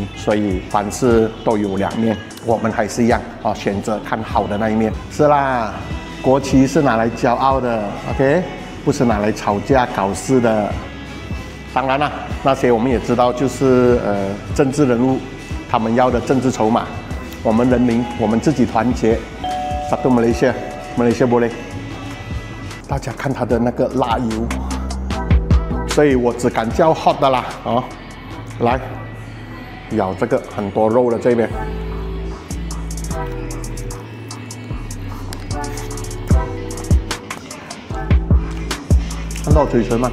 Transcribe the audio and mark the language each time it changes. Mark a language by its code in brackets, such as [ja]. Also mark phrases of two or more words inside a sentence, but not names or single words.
[zh] 所以凡事都有两面，我们还是一样选择看好的那一面。是啦，国旗是拿来骄傲的 ，OK， 不是拿来吵架搞事的。当然啦，那些我们也知道，就是政治人物。他们要的政治筹码，我们人民，我们自己团结。 [ms] Satu Malaysia boleh。 [zh] 大家看它的那个辣油，所以我只敢叫 hot 的啦来，咬这个很多肉的这边，看到嘴唇吗？